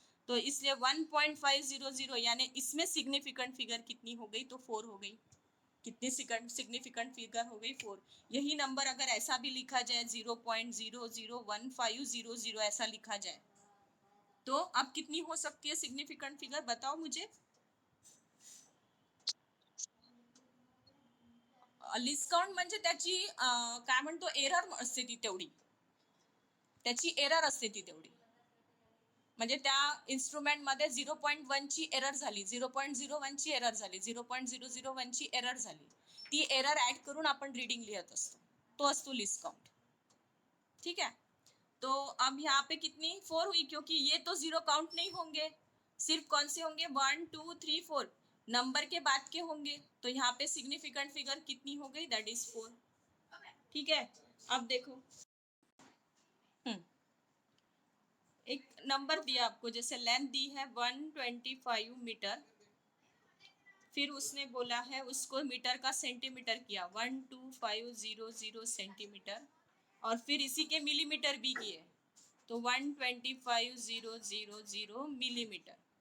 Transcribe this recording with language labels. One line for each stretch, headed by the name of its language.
Hindi: तो इसलिए 1.500 यानी इसमें सिग्निफिकेंट फिगर कितनी हो गई, तो 4 हो गई। कितनी सिग्निफिकेंट फिगर हो गई, 4। यही नंबर अगर ऐसा भी लिखा जाए 0.001500 ऐसा लिखा जाए तो अब कितनी हो सकती है सिग्निफिकेंट फिगर, बताओ मुझे।
Marathi: लिस्ट काउंट म्हणजे त्याची काय म्हणतो, एरर असते ती तेवढी, त्याची एरर असते ती तेवढी। म्हणजे त्या इन्स्ट्रुमेंटमध्ये 0.1 ची एरर झाली, 0.01 ची एरर झाली, 0.001 ची एरर झाली, ती एरर ऍड करून आपण रीडिंग लिहत असतो, तो असतो लिस्ट काउंट।
Hindi: ठीक है। तो अब यहाँ पे कितनी 4 हुई, क्योंकि ये तो जीरो काउंट नहीं होंगे, सिर्फ कौन से होंगे 1 2 3 4। नंबर के बाद के होंगे, तो यहाँ पे सिग्निफिकेंट फिगर कितनी हो गई,
English: that is
Hindi: 4। ठीक है, अब देखो एक नंबर दिया आपको, जैसे लेंथ दी है 125 मीटर, फिर उसने बोला है उसको मीटर का सेंटीमीटर किया 12500 सेंटीमीटर, और फिर इसी के मिलीमीटर भी किए, तो 125,000 मिलीमीटर।